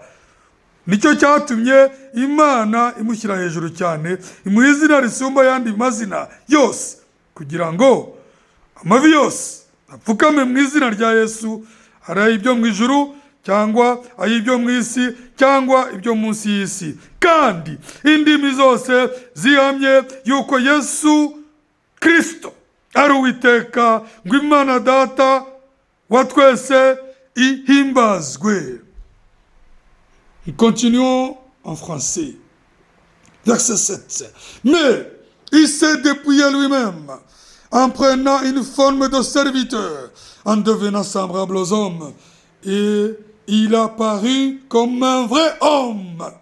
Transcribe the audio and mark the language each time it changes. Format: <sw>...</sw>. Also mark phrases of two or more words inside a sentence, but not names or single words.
<rw>Nicyo cyatumye Imana imushyira hejuru cyane, imuha izina risumba ayandi mazina yose, kugira ngo amavi yose apfukame mu izina rya Yesu, ari ibyo mu ijuru cyangwa ay'ibyo mu isi cyangwa ibyo munsi y'isi, kandi indimi zose zihamye yuko Yesu Kristo ari Uwiteka, ngo Imana Data wa twese ihimbazwe.</rw> <fr>Continuons en français. Verset 7. Mais il s'est dépouillé lui-même en prenant une forme de serviteur, en devenant semblable aux hommes, et il apparut comme un vrai homme.</fr>